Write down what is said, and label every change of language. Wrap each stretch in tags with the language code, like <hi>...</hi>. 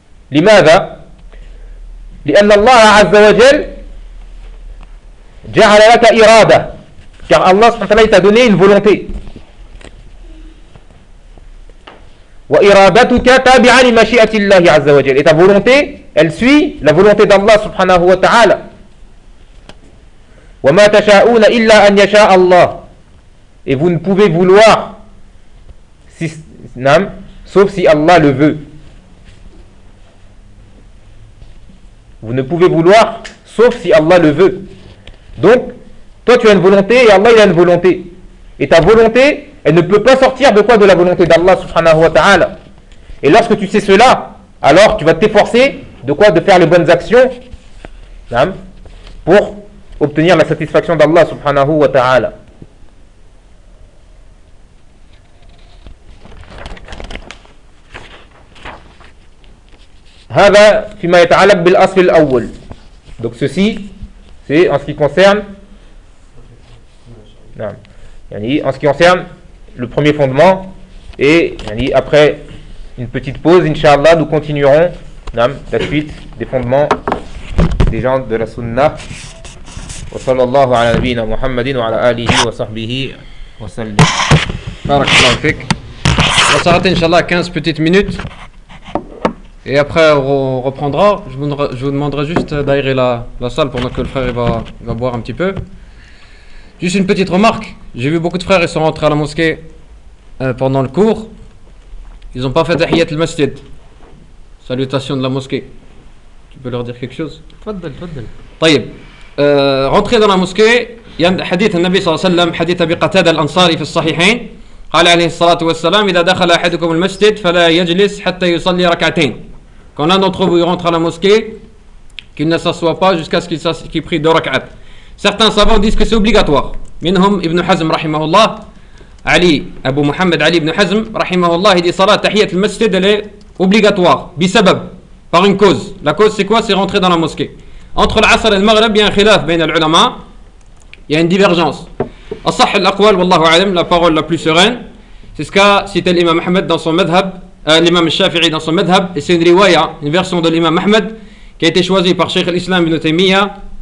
<fr>Limada,</fr> <ar>لأن الله عز وجل جعل لك إرادة.</ar> <fr>Car Allah subhanahu wa ta'ala t'a donné une volonté.</fr> <ar>وإرادتك تابعة لمشيئة الله عز وجل.</ar> <fr>Et ta volonté, elle suit la volonté d'Allah subhanahu wa ta'ala.</fr> <ar>وما تشاءون إلا أن يشاء الله.</ar> <fr>Et vous ne pouvez vouloir, si, non, sauf si Allah le veut. Vous ne pouvez vouloir, sauf si Allah le veut. Donc, toi tu as une volonté et Allah il a une volonté. Et ta volonté, elle ne peut pas sortir de quoi? De la volonté d'Allah subhanahu wa ta'ala. Et lorsque tu sais cela, alors tu vas t'efforcer de quoi? De faire les bonnes actions, non, pour obtenir la satisfaction d'Allah subhanahu wa ta'ala.</fr> <ar>هذا فيما يتعلق بالأصل الأول.</ar> <fr>Donc ceci c'est en ce qui concerne, نعم, يعني en ce qui concerne le premier fondement. Et يعني après une petite pause, inshallah, nous continuerons, نعم, la suite des fondements des gens de la sunna.</fr> <ar>وصلى الله على نبينا محمد وعلى آله وصحبه وسلم. بارك الله فيك. وصلت إن شاء الله 15</ar> <fr>petites minutes. Et après, on reprendra. Je vous demanderai juste d'aérer la salle pendant que le frère va boire un petit peu. Juste une petite remarque. J'ai vu beaucoup de frères, ils sont rentrés à la mosquée pendant le cours. Ils n'ont pas fait tahiyat al masjid. Salutation de la mosquée. Tu peux leur dire quelque chose? Faddal, faddal. Tayyib. Rentrer dans la mosquée. Il y a un hadith, un Nabi sallallahu alayhi wa sallam, hadith Abi Qatada al-Ansari fi al-Sahihain.</fr> <ar>قال عليه الصلاة والسلام إذا دخل أحدكم المسجد فلا يجلس حتى يصلي ركعتين.</ar> <fr>Quand l'un d'entre vous rentre à la mosquée, qu'il ne s'assoit pas jusqu'à ce qu'il prie deux rak'at. Certains savants disent que c'est obligatoire.</fr> <ar>منهم ابن حزم رحمه الله علي أبو محمد علي ابن حزم رحمه الله dit صلاة تحية المسجد</ar> <fr>elle est obligatoire</fr> <ar>بسبب,</ar> <fr>par une cause. La cause c'est quoi? C'est rentrer dans la mosquée. Entre l'Asr et le Maghreb, il y a un khilaf</fr> <ar>بين العلماء,</ar> <fr>il y a une divergence.</fr> <ar>الصح الأقوال والله أعلم</ar> <fr>la parole la plus sereine, c'est ce qu'a cité l'imam Ahmed dans son madhhab, l'imam Shafi'i dans son madhhab, et c'est une riwaya, une version de l'imam Ahmed qui a été choisie par Cheikh al-Islam ibn Taymiyyah,</fr>